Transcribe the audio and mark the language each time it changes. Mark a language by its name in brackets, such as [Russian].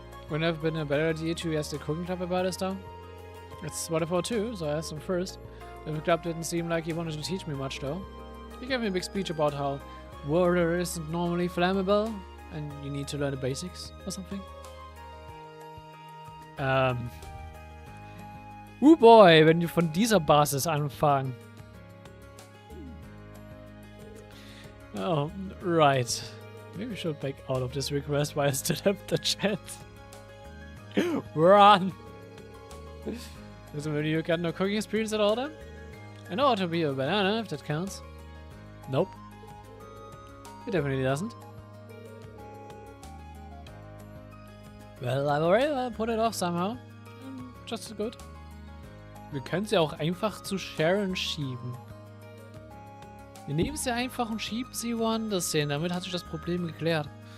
[English] Wouldn't have been a better idea to ask the cooking club about this, though? It's what I thought too, so I asked him first. The club didn't seem like he wanted to teach me much, though. He gave me a big speech about how water isn't normally flammable, and you need to learn the basics, or something. Oh boy, [German] wenn wir von dieser Basis anfangen. [English] Oh, right. Maybe we should back out of this request while I still have the chance. Run! Doesn't mean you got no cooking experience at all then? I know how to be a banana, if that counts. Nope. It definitely doesn't. Well, I've already put it off somehow. Just as good. [German] Wir können sie auch einfach zu Sharon schieben. Wir nehmen sie einfach und schieben sie woanders hin. Damit hat sich das Problem geklärt.